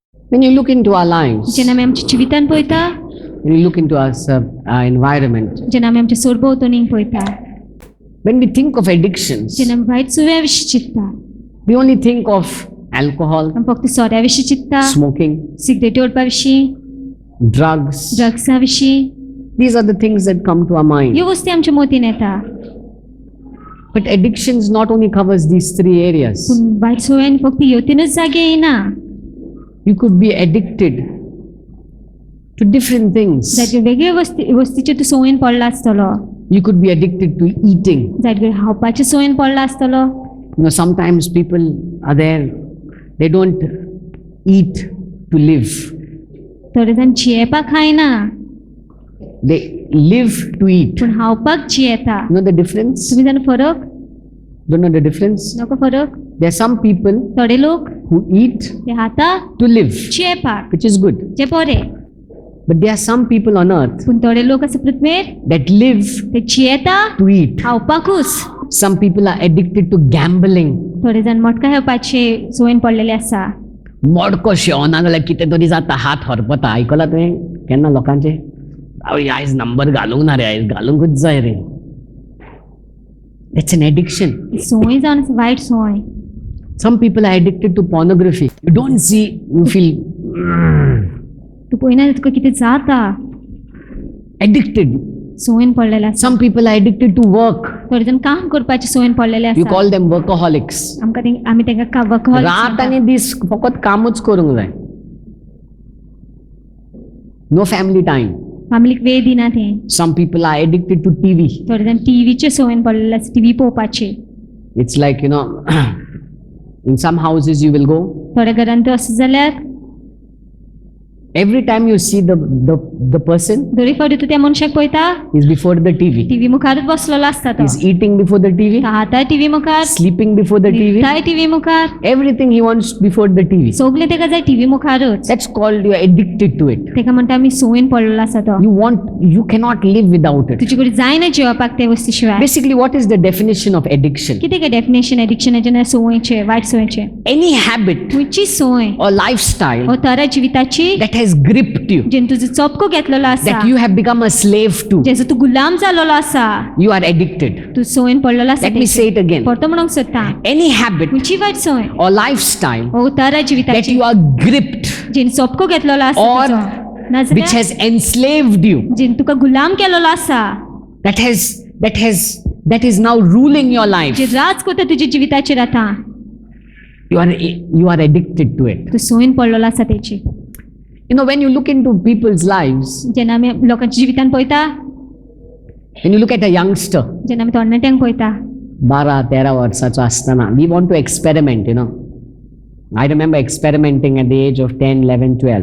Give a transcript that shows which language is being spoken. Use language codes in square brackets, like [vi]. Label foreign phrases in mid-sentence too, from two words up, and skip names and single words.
[en] When you look into our lives, [kok] जेन्ना आमी आमच्या जिवितान पळयता, [en] when you look into our environment, [kok] जेन्ना आमी आमच्या सोरभोंवतणीक पळयता, [en] when we think of addictions, [kok] जेन्ना आमी वायट सुव्या विशीं चिंतता, [en] we only think of alcohol, [kok] आमी फक्त सोऱ्या विशीं चिंतता, [en] smoking, [kok] सिगरेटी ओडपा विशीं, [en] drugs. [kok] ड्रग्सा विशीं. [en] These are the things that come to our mind. [kok] ह्यो वस्ती आमच्या मोतीन येता. [en] But addictions not only covers these three areas. [kok] पूण वायट सुव्यान फक्त ह्यो तीनच जागे येना. [en] You could be addicted to different things. [kok] जायत्यो वेगळ्यो वस्तीच्यो तूं संवयेन पडला आसतलो. [en] You could be addicted to eating. [kok] जायत्यो खावपाच्या संवयेन पडला आसतलो. [en] You know, sometimes people are there, they don't eat to live. [kok] थोडे जाण जियेवपाक खायना, [en] They live to eat. [kok] पूण खावपाक जियेता. [en] You know the difference? [kok] तुम्ही जाण फरक? [en] Don't know the difference? [kok] नको फरक? [en] There are some people [kok] थोडे लोक [en] who eat [kok] ते खाता [en] to live, [kok] जियेवपाक, [en] which is good. [kok] जे बरे. [en] But there are some people on earth [kok] पूण थोडे लोक आसा पृथ्वीर [en] that live [kok] ते जियेता [en] to eat. [kok] खावपाकूच. [en] Some people are addicted to gambling. [kok] थोडे जाण मटका खेळपाचे संवयेन पडलेले आसा. मोडको शेवना जाल्यार कितें तरी जाता, हात हरपता. आयकलां तुवें केन्ना लोकांचे? आवय आयज नंबर घालूंक ना रे, आयज घालूंकूच जाय रे. [en] That's an addiction. [kok] संवय जावन आसा, वायट संवय. [en] Some people are addicted to pornography. You don't see, you feel [kok] तूं पळयना तुका कितें जाता. [en] addicted. [kok] संवयेन पडलेले आसा. [en] Some people are addicted to work. [kok] थोडे जाण काम करपाचे संवयेन पडलेले [en] You [kok] आसा. [en] call them workaholics. [kok] आमी तांकां वर्कहॉलिक्स रात म्हणटा. आनी दीस फकत कामूच करूंक जाय. [en] No family time. [kok] फॅमिलीक वेळ दिना ते. [en] Some people are addicted to TV. [kok] थोडे जाण टीव्हीचे संवयेन पडलेले आसा, टीव्ही पळोवपाचे. [en] It's like, you know, in some houses you will go. [kok] थोड्या घरांत तर असं जाल्यार [en] Every time you see the person [kok] दरेक फावटी तूं त्या मनशाक पळयता, [en] is before the TV. [kok] टीव्ही मुखारच बसलेलो आसता तो. [en] He's eating before the TV, [kok] खाता टीव्ही मुखार, [en] sleeping before the TV, [kok] न्हिदताय टीव्ही मुखार, [en] everything he wants before the TV. [kok] सगळें ताका जाय टीव्ही मुखारच. [en] That's called you are addicted to it. [kok] ताका म्हणटा आमी संवयेन पडलेलो आसा तो. [en] You cannot live without it. [kok] तुजे कडेन जायना जेवपाक ते वस्ती शिवाय. [en] Basically, what is the definition of addiction? [kok] कितें काय डेफिनेशन एडिक्शनाचें ना, संवयचें, वायट संवयचें. [en] Any habit [kok] खंयची संवय [en] or lifestyle [kok] हो तरा जिविताची [en] that has gripped you, [kok] जेन तुजो चोपको घेतलेलो आसा, [en] that you have become a slave to, [kok] जेचो तूं गुलाम जालोलो आसा, [en] you are addicted. [kok] तूं संवयेन पडलेलो आसा. [en] Let me say it again. [kok] परतो म्हणूंक सोदता, [en] Any habit [kok] खंयची वायट संवय [en] or lifestyle [kok] हो तरा [en] that [kok] जिविताची [en] you are gripped [kok] जेन चोपको घेतलेलो आसा [en] or [kok] तुजो, [en] which [kok] नाजाल्यार [en] has enslaved you, [kok] जेन तुका गुलाम केलेलो आसा, [en] that is now ruling your life. [kok] जे राज करता तुज्या जिविताचेर आतां, [en] You are addicted to it. [kok] तूं संवयेन पडलेलो आसा तेची. [en] You know, when you look into people's lives, [kok] जेन्ना आमी लोकांच्या जिवितान पळयता, [en] when you look at a youngster, [kok] जेन्ना आमी तरणाट्यांक पळयता, 12-13 वर्साचो आसतना, [en] we want to experiment, you know. I remember experimenting at the age of 10, 11, 12.